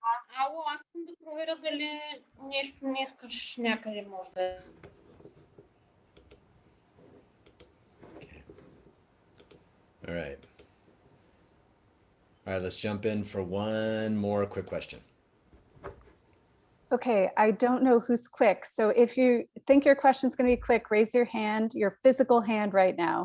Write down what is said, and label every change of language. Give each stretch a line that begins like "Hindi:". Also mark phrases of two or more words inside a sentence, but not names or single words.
Bulgarian: Ало, аз искам да проверя дали нещо не искаш някъде може да е.
English: All right. All right, let's jump in for one more quick question. Okay, I don't know who's quick. So if you think your question's going to be quick, raise your hand, your physical hand right now.